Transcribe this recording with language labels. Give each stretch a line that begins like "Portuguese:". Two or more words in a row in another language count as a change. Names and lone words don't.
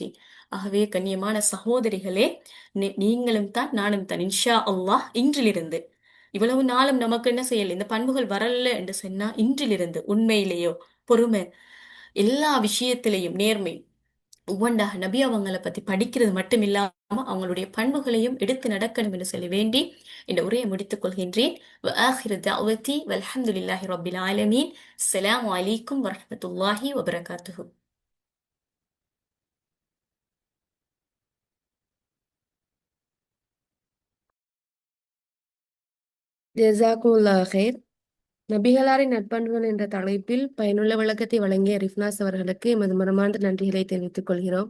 Tamil: ஆகவே கண்ணியமான சகோதரிகளே, நீங்களும் தான் நானும் தான்
Arabic: إن شاء الله
Tamil: இன்றிலிருந்து இவ்வளவு நாளும் நமக்கு என்ன செய்யல இந்த பண்புகள் வரல என்று சொன்னா இன்றிலிருந்து உண்மையிலேயோ பொறுமை, எல்லா விஷயத்திலையும் நேர்மை, ஒவ்வொன்றாக நபி அவங்களை பத்தி படிக்கிறது மட்டும் இல்லாம அவங்களுடைய பண்புகளையும் எடுத்து நடக்கணும் என்று சொல்லி வேண்டி இந்த உரையை முடித்துக் கொள்கின்றேன்.
Arabic: وآخر دعوتي والحمد لله رب العالمين. السلام عليكم ورحمة الله وبركاته. جزاكم الله خير.
Tamil: நபிகளாரின் நட்பண்புகள் என்ற தலைப்பில் பயனுள்ள விளக்கத்தை வழங்கிய ரிஃப்னாஸ் அவர்களுக்கு எமது மனமார்ந்த நன்றிகளை தெரிவித்துக் கொள்கிறோம்.